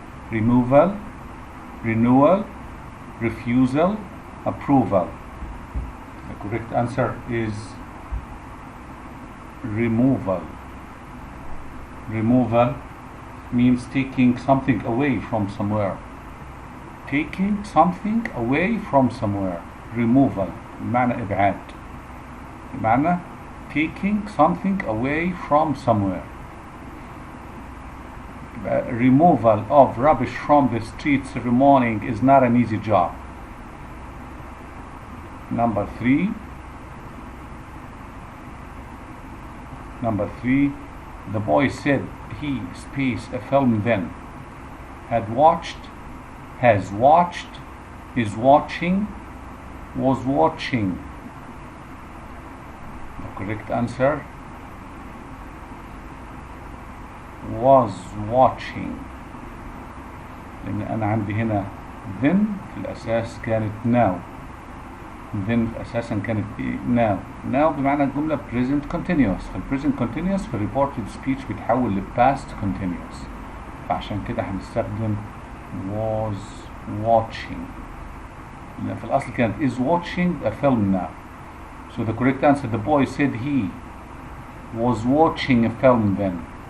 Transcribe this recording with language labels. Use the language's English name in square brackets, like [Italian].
[English] Removal, renewal, refusal, approval. The correct answer is removal. Removal means taking something away from somewhere. Taking something away from somewhere. [Arabic] Removal بمعنى إبعاد. بمعنى [English] taking something away from somewhere. Removal of rubbish from the streets every morning is not an easy job. Number 3. The boy said he spaced a film then. Had watched, has watched, is watching, was watching. The correct answer was watching. [Arabic] لأن أنا عندي هنا then في الأساس كانت now. then أساسا كانت now. now بمعنى الجملة present continuous. present continuous في reported speech بيتحول ل past continuous، فعشان كده هنستخدم [English] was watching. [Arabic] لأن في الأصل كانت [English] is watching a film now. So the correct answer, the boy said he was watching a film then.